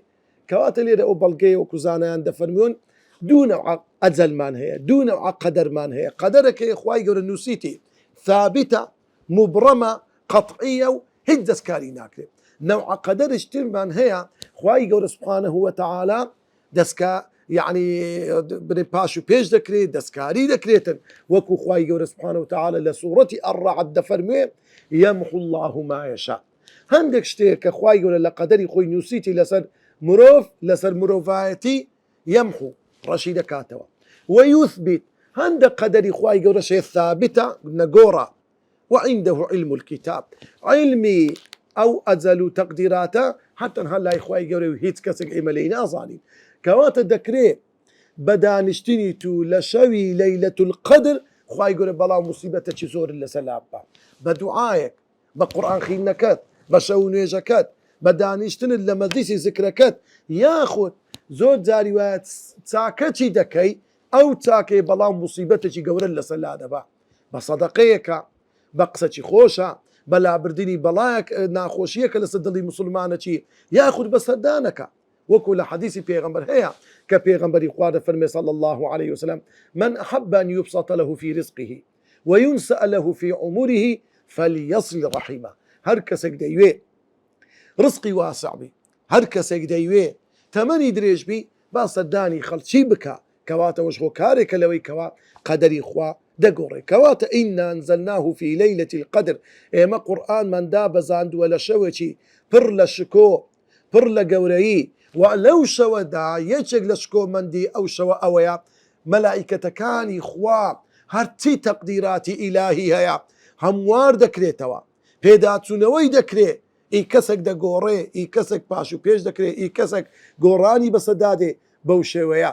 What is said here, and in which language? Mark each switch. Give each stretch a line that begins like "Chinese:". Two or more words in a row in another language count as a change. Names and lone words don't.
Central Kurdish: کەواتە لێرە ئەو بەڵگەی وەکو زانایان دەفەرمێن دوو نەوع ئەجەلمان هەیە، دوو نەوع قەدەرمان هەیە. قەدەرەکەی خوای گەورە نووسیتی ثابتە، مبرەمە، قەطعیە و هیچ دەستکاری ناکرێت. نەوع قەدەرش ترمان هەیە، خوای گەورە
Arabic: سبحانه وتعالى
Central Kurdish: دەستکا، يعني بن پاش و پێش دەکرێت، دەستکاری دەکرێتن، وەکو خوای گەورە
Arabic: سبحانه وتعالى
Central Kurdish: لە سوورەتی الرعد دەفەرمێ
Arabic: يمحو الله ما يشاء.
Central Kurdish: هەندێک شتێک کە خوای گەورە لە قەدەری خۆی نووسیتی لەسەر مرۆڤ، لەسەر مرۆڤایەتی، يمحو ڕەشی دەکاتەوە، ويثبت هەندێک قەدەری خوای گەورە شێ ثابتە نەگۆڕە.
Arabic: وعنده علم الكتاب،
Central Kurdish: علمی ئەو ئەجەل و تەقدیراتە حتى هەر لای خوای گەورە و هیچ کەسێک ئێمە لێی نازانین. کەواتە دەکرێت بە دانیشتنی تو لە شەوی لەیلەة القەدر خوای گەورە بەڵام موسیبەتێکی زۆر لەسەر لابە، بە دوعایەک، بە قورئان خوێندنەکەت، بە شەو نوێژەکەت، بە دانیشتنت لە مەجلیسی زیکرەکەت، یاخود زۆر جاری وایە چاکەچی دەکەی، ئەو چاکەی بەڵام موسیبەتێکی گەورە لەسەر لادەبا، بە سەدەقەیەکە، بە قسەی خۆشە، بە لابردنی بەڵایەک ناخۆشیەکە لەسەر دڵی مسلمانەکی، یاخود بە سەردانەکە. وەکو لە حەدیثی پێغەمبەر هەیە کە پێغەمبەری خوا دەفەرمێ
Arabic: صلی الله عليه وسلم من أحب أن يبسط له في رزقه وينسأ له في عمره فليصل رحمه.
Central Kurdish: هەر کەسێک دەیوێ ڕزقی واسع بی، هەر کەسێک دەیوێ تەمەنی درێژ بی، با سەردانی خەڵکی بکە، کەواتەوەش هۆکارێکە لەوەی کەوا قەدەری خوا دەگۆڕێ.
Arabic: کەواتە إنا أنزلناه في ليلة القدر،
Central Kurdish: ئێمە قورئانمان دابەزاندووە لە شەوێکی پڕ لە شکۆ، پڕ لە گەورەیی، و لەو شەوەدا یەکێک لە شکۆمەندی ئەو شەوە ئەوەیە مەلائیکەتەکانی خوا هەرچی تەقدیراتی ئیلاهی هەیە هەموار دەکرێتەوە، پێداچوونەوەی دەکرێت، ئی کەسێک دەگۆڕێ، ئی کەسێک پاش و پێش دەکرێت، ئی کەسێک گۆڕانی بەسەدادێ بەو شێوەیە.